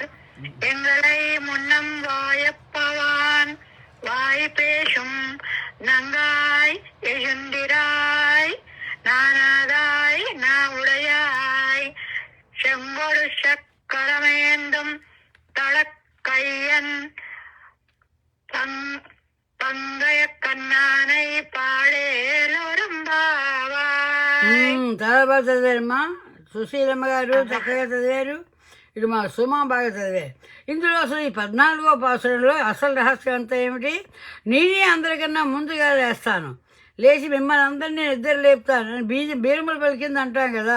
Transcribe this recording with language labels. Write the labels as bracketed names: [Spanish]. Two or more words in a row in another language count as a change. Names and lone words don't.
[Tamil] எங்களை முன்னம் வாயப்பவான் வாய் பேசும் நங்காய் எழுந்திராய் நானாதாய் நா உடையாய் செங்கொடு சக்கரமேந்தும் தளக்கையன் பங்கைய கண்ணானை పాడేలురంబావాయ్. [Telugu] చాలా బాగా చదివారమ్మా. సుశీలమ్మ గారు చక్కగా చదివారు. ఇటు మా సుమా బాగా చదివారు. ఇందులో అసలు ఈ 14వ పాసురంలో అసలు రహస్యం అంతా ఏమిటి? నేనే అందరికన్నా ముందుగా లేస్తాను, లేచి మిమ్మల్ని అందరినీ నిద్ర లేపుతాను అని బీరములు పలికింది అంటాం కదా.